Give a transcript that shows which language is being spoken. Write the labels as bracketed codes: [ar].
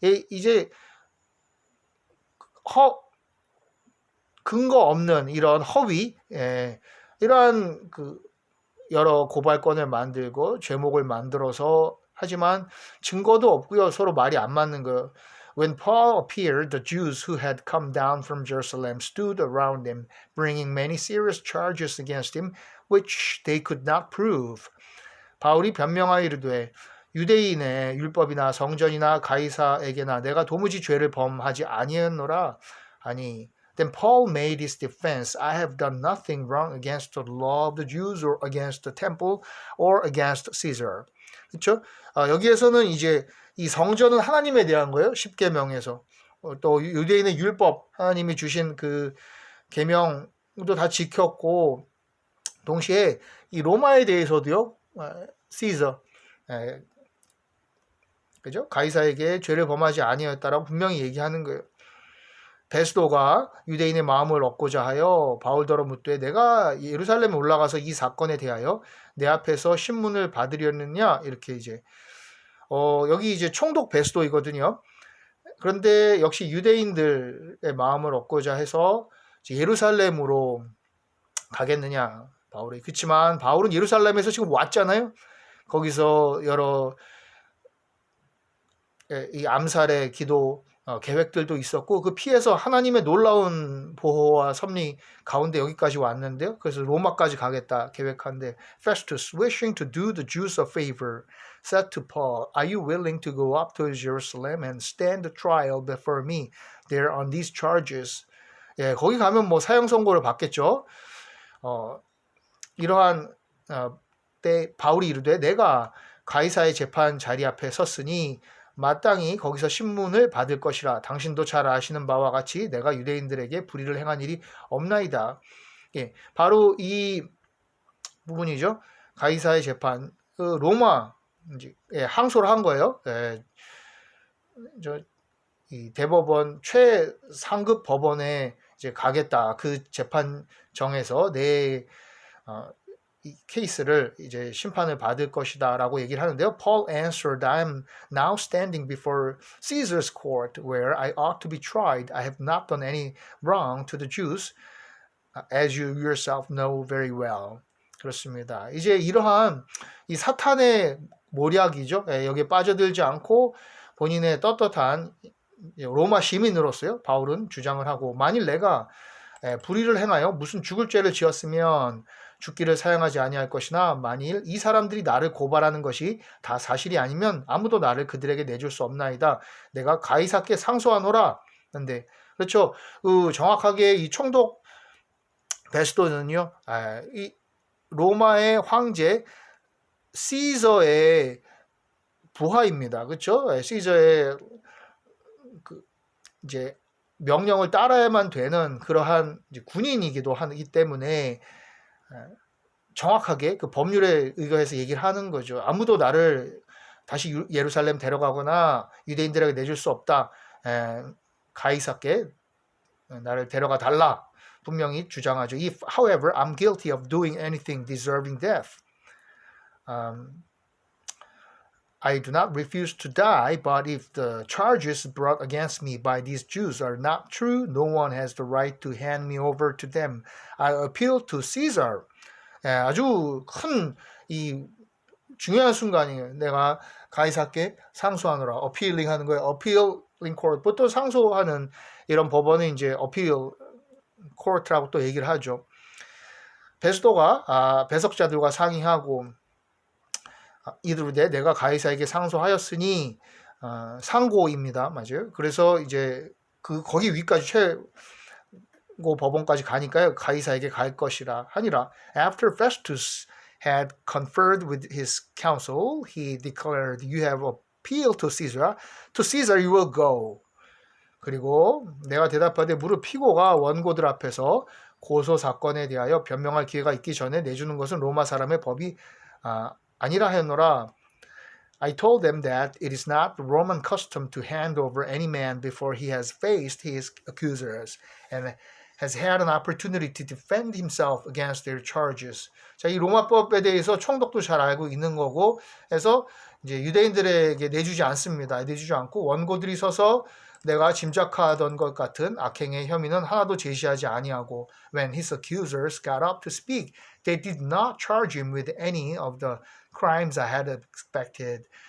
[ko] 이제 근거 없는 이런 허위, 이러한 그 여러 고발건을 만들고 죄목을 만들어서 하지만 증거도 없고요. 서로 말이 안 맞는 거예요. [en] When Paul appeared, the Jews who had come down from Jerusalem stood around him, bringing many serious charges against him, which they could not prove. [ko] 바울이 변명하여 이르되 유대인의 율법이나 성전이나 가이사에게나 내가 도무지 죄를 범하지 아니하노라. [en] 아니, then Paul made his defense. I have done nothing wrong against the law of the Jews or against the temple or against Caesar. [ko] 그렇죠? 여기에서는 이제 이 성전은 하나님에 대한 거예요. 십계명에서. 또 유대인의 율법, 하나님이 주신 그 계명도 다 지켰고 동시에 이 로마에 대해서도요. 시저, 그죠? 가이사에게 죄를 범하지 아니었다라고 분명히 얘기하는 거예요. 베스도가 유대인의 마음을 얻고자 하여 바울더러 묻되 내가 예루살렘에 올라가서 이 사건에 대하여 내 앞에서 신문을 받으려느냐 이렇게 이제 여기 이제 총독 베스도이거든요. 그런데 역시 유대인들의 마음을 얻고자 해서 예루살렘으로 가겠느냐 바울이. 그렇지만 바울은 예루살렘에서 지금 왔잖아요. 거기서 여러 이 암살의 기도 계획들도 있었고 그 피해서 하나님의 놀라운 보호와 섭리 가운데 여기까지 왔는데요. 그래서 로마까지 가겠다 계획한데 [en] Festus, wishing to do the Jews a favor, said to Paul, Are you willing to go up to Jerusalem and stand the trial before me there on these charges? [ko] 예, 거기 가면 뭐 사형 선고를 받겠죠. 이러한 때 바울이 이르되 내가 가이사의 재판 자리 앞에 섰으니 마땅히 거기서 신문을 받을 것이라. 당신도 잘 아시는 바와 같이 내가 유대인들에게 불의를 행한 일이 없나이다. 예, 바로 이 부분이죠. 가이사의 재판, 로마 항소를 한 거예요. 예, 이 대법원 최상급 법원에 이제 가겠다. 그 재판정에서 내 이 케이스를 이제 심판을 받을 것이다라고 얘기를 하는데요. [en] Paul answered, I am now standing before Caesar's court where I ought to be tried. I have not done any wrong to the Jews, as you yourself know very well. [ko] 그렇습니다. 이제 이러한 이 사탄의 모략이죠. 여기에 빠져들지 않고 본인의 떳떳한 로마 시민으로서요. 바울은 주장을 하고 만일 내가 불의를 행하여 무슨 죽을 죄를 지었으면 죽기를 사용하지 아니할 것이나 만일 이 사람들이 나를 고발하는 것이 다 사실이 아니면 아무도 나를 그들에게 내줄 수 없나이다. 내가 가이사께 상소하노라. 근데 그렇죠. 정확하게 이 총독 베스도는요. 이 로마의 황제 시저의 부하입니다. 그렇죠? 시저의 이제 명령을 따라야만 되는 그러한 이제 군인이기도 하기 때문에 정확하게 그 법률에 의거해서 얘기를 하는 거죠. 아무도 나를 다시 예루살렘 데려가거나 유대인들에게 내줄 수 없다. 가이사께 나를 데려가 달라. 분명히 주장하죠. [en] If, however, I'm guilty of doing anything deserving death, I do not refuse to die, but if the charges brought against me by these Jews are not true, no one has the right to hand me over to them. I appeal to Caesar. [ko] 아주 큰 이 중요한 순간이에요. 내가 가이사께 상소하노라. 어필링 하는 거예요. 어필링 코트. 보통 상소하는 이런 법원은 이제 어필 코트라고 또 얘기를 하죠. 베스도가 배석자들과 상의하고 이르되 내가 가이사에게 상소하였으니 상고입니다. 맞아요. 그래서 이제 거기 위까지 최고 법원까지 가니까요. 가이사에게 갈 것이라 하니라. [en] After Festus had conferred with his council, he declared, You have appealed to Caesar. To Caesar you will go. [ko] 그리고 내가 대답하되 무릇 피고가 원고들 앞에서 고소 사건에 대하여 변명할 기회가 있기 전에 내주는 것은 로마 사람의 법이 아니라 하였노라. [en] I told them that it is not the Roman custom to hand over any man before he has faced his accusers and has had an opportunity to defend himself against their charges. [ko] 자, 이 로마법에 대해서 총독도 잘 알고 있는 거고, 해서 이제 유대인들에게 내주지 않습니다. 내주지 않고 원고들이 서서 내가 짐작하던 것 같은 악행의 혐의는 하나도 제시하지 아니하고, [en] when his accusers got up to speak, they did not charge him with any of the crimes I had expected.